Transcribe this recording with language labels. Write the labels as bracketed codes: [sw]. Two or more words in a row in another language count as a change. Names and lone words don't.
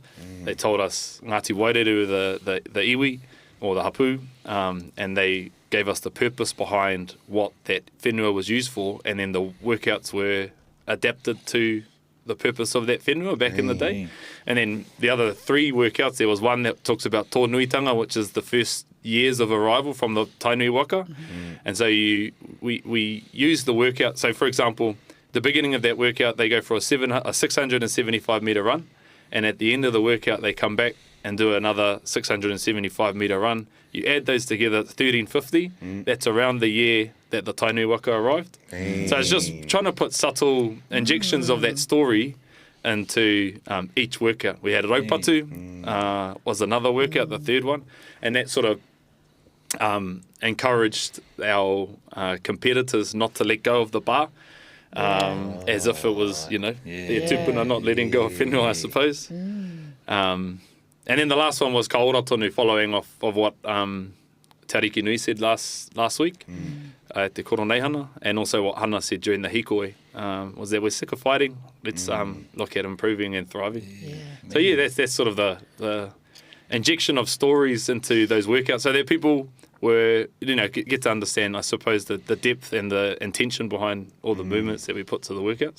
[en] They told us Ngāti Waireru, the iwi, or the hapu, and they gave us the purpose behind what that whenua was used for, and then the workouts were adapted to the purpose of that whenua back in the day. And then the other 3 workouts, there was one that talks about tō nuitanga, which is the first years of arrival from the tainui waka. And so we use the workout. So for example, the beginning of that workout, they go for a 675 metre run, and at the end of the workout, they come back and do another 675 metre run. You add those together, 1350. That's around the year that the tainui waka arrived. So it's just trying to put subtle injections of that story into each workout. We had Raupatu, was another workout, the third one, and that sort of encouraged our competitors not to let go of the bar, as if it was, their tupuna not letting go of whenua, I suppose. And then the last one was [mi] ka ora tonu, [en] following off of what Tariki Nui said last week at [mi] te koroneihana, [en] and also what Hana said during the hikoi, was that we're sick of fighting. Let's look at improving and thriving. So that's sort of the injection of stories into those workouts, so that people were, get to understand, I suppose, the depth and the intention behind all the movements that we put to the workouts.